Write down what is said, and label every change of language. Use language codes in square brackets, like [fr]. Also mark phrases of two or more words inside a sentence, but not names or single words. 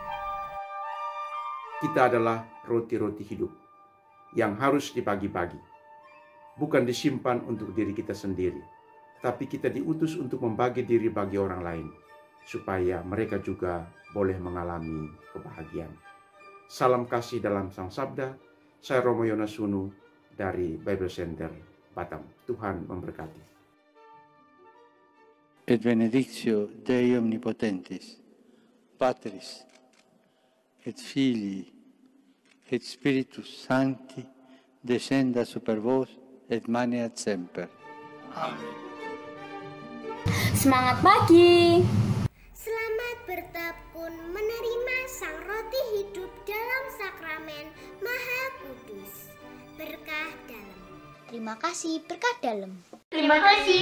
[id] Kita adalah roti-roti hidup yang harus dibagi-bagi, bukan disimpan untuk diri kita sendiri, tapi kita diutus untuk membagi diri bagi orang lain, supaya mereka juga boleh mengalami kebahagiaan. Salam kasih dalam Sang Sabda. Saya Romo Yonasunu dari Bible Center Batam. Tuhan memberkati. [la] Et benedictio Dei omnipotentis, Patris, et Filii, et Spiritus Sancti, descenda super vos et maneat semper. Amen. [id] Semangat pagi! Selamat bertekun menerima Sang Roti Hidup dalam sakramen Maha Kudus. Berkah dalam. Terima kasih berkah dalam.